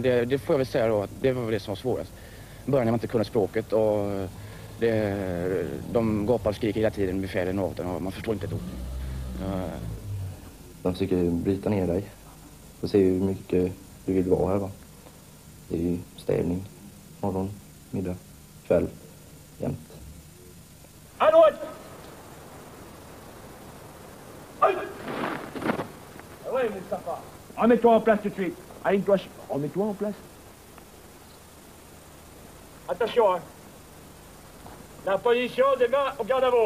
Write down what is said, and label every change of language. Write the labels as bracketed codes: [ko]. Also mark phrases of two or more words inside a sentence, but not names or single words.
[sv] Det får jag väl säga då, att det var det som var svårast. I början när man inte kunde språket och de gapar och skriker hela tiden, befälen och man förstår inte ett ord. De försöker bryta ner dig och se hur mycket du vill vara här, va. Det är ju städning, morgon, middag, kväll, jämt. [fr] Allons! Oui, Mustafa. Remets-toi en place tout de suite. Aligne-toi. Remets-toi en place. Attention, hein. La position des mains au garde à vous.